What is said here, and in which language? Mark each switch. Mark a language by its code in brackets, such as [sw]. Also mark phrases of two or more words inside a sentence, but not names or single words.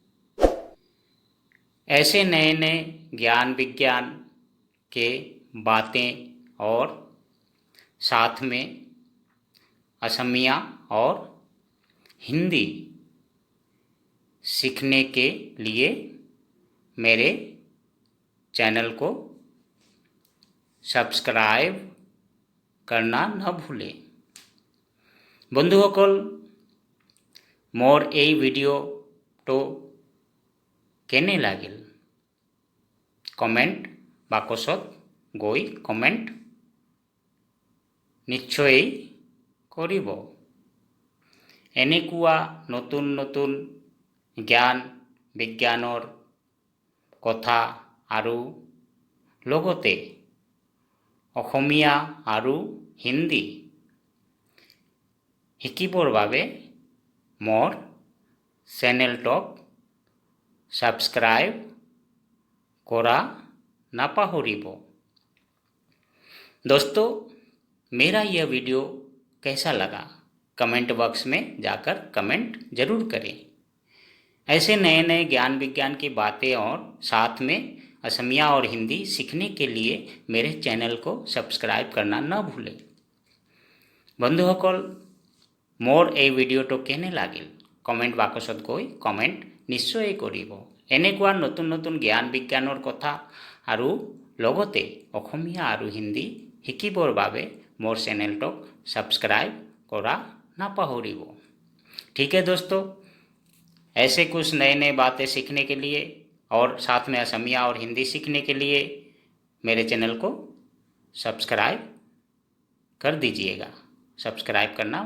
[hi] ऐसे नए नए ज्ञान विज्ञान के बातें और साथ में असमिया और हिंदी सीखने के लिए मेरे चैनल को সাবস্ক্রাইব करना न भूलें। [as] বন্ধুসকল, মোৰ এই ভিডিঅ'টো কেনে লাগিল কমেণ্ট বাকচত গৈ কমেণ্ট নিশ্চয়ই কৰিব। এনেকুৱা নতুন নতুন জ্ঞান বিজ্ঞানৰ কথা আৰু লগতে অসমীয়া আৰু হিন্দী শিকিবৰ বাবে মোৰ চেনেলটোক सब्सक्राइब কৰা না পাহৰিব। [hi] दोस्तों, मेरा यह वीडियो कैसा लगा कमेंट बॉक्स में जाकर कमेंट ज़रूर करें। ऐसे नए नए ज्ञान विज्ञान की बातें और साथ में असमिया और हिंदी सीखने के लिए मेरे चैनल को सब्सक्राइब करना न भूलें। [as] बंधुসকল, मोर এই ভিডিওটো কেনে লাগিল কমেণ্ট বাকচত গৈ কমেণ্ট নিশ্চয় কৰিব। এনেকুৱা নতুন নতুন জ্ঞান বিজ্ঞানৰ কথা আৰু লগতে অসমীয়া আৰু হিন্দী শিকিবৰ বাবে মোৰ চেনেলটোক ছাবস্ক্ৰাইব কৰা নাপাহৰিব। ঠিক আছে [hi] दोस्तों, ऐसे कुछ नए नए बातें सीखने के लिए और साथ में असमिया और हिंदी सीखने के लिए मेरे चैनल को सब्सक्राइब कर दीजिएगा। सब्सक्राइब करना